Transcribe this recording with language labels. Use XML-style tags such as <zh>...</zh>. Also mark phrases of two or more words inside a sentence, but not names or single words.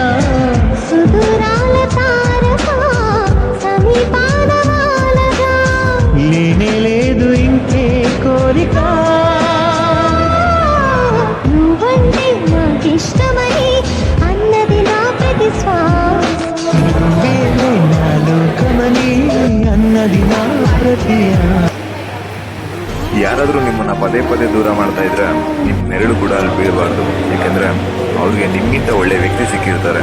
<te>సుదూరాల తారక సమీపాన వాలగా లేనే లేదు ఇంకే కోరిక నువ్వంటే నాకిష్టమని అన్నది నా ప్రతి శ్వాస నువ్వేలే నా లోకమని అన్నది నా ಪ್ರತಿ</te> <kn>ಯಾರಾದರೂ ನಿಮ್ಮನ್ನ ಪದೇ ಪದೇ ದೂರ ಮಾಡ್ತಾ ಇದ್ರೆ ನಿಮ್ಮ ನೆರಳು ಕೂಡ ಅಲ್ಲಿ ಬೀಳಬಾರ್ದು. ಯಾಕೆಂದ್ರೆ ಅವ್ರಿಗೆ ನಿಮ್ಗಿಂತ ಒಳ್ಳೆ ವ್ಯಕ್ತಿ ಸಿಕ್ಕಿರ್ತಾರೆ.</kn>